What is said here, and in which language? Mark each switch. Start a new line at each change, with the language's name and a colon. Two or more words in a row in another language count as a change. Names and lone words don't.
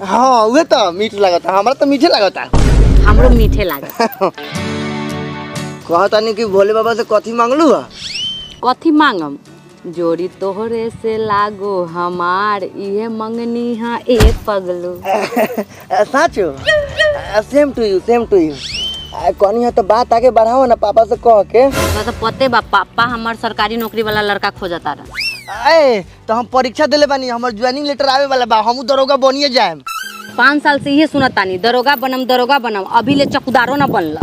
Bhojpuri: हाँ उहे तो मीठ लागत, हमरा तो मीठे लागत। हमरो मीठे लागत। कहतानी कि भोले बाबा से कथी मांगलू है? कथी मांगम? जोड़ी तोहरे से लागो हमार इहे मंगनी हा ए पगलू। साचो
English: same to you
Bhojpuri: कौन है तो बात आगे बढ़ाओ ना पापा से कह के। तो पते बा पापा हमार सरकारी नौकरी वाला लड़का खोजता रहा। ए तो हम परीक्षा देले बानी, हमर
English: joining letter
Bhojpuri: आवे वाला बा, हमहू दरोगा बनिए जाएम। 5 साल से ये सुनत तानी दरोगा बनम अभी ले चौकीदारो न बनला।